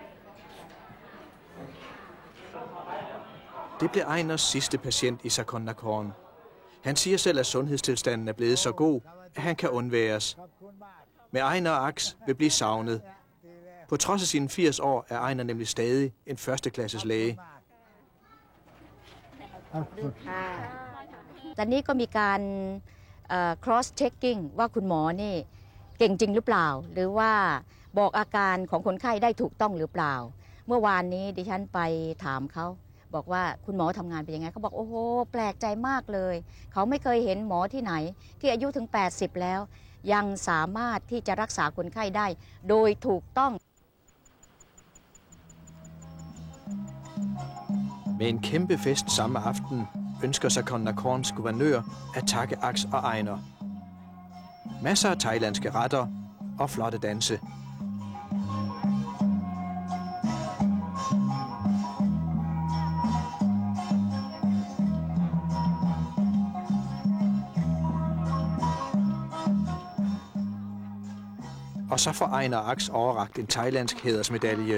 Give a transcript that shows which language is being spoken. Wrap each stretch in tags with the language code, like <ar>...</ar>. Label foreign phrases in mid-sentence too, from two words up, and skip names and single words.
<da>Det blev Einars sidste patient i Sakonnakorn. Han siger selv, at sundhedstilstanden er blevet så god, at han kan undværes. Men Einar og Ax vil blive savnet. På trods af sine 80 år er Einar nemlig stadig en førsteklasses læge.</da> <th>ตอนนี้ก็มีการ</th> <en>cross checking</en> <th>ว่าคุณหมอนี่เก่งจริงหรือเปล่าหรือว่าบอกอาการของคนไข้ได้ถูกต้องหรือเปล่าเมื่อวานนี้ดิฉันไปถามเขาบอกว่าคุณหมอทำงานเป็นยังไงเขาบอกโอ้โหแปลกใจมากเลยเขาไม่เคยเห็นหมอที่ไหนที่อายุถึง80แล้วยังสามารถที่จะรักษาคนไข้ได้โดยถูกต้อง</th> <da>Med en kæmpe fest samme aften ønsker Sakonnakorns guvernør at takke Ax og Einar. Masser af thailandske retter og flotte danse. Og så får Einar og Ax overrakt en thailandsk hædersmedalje.</da>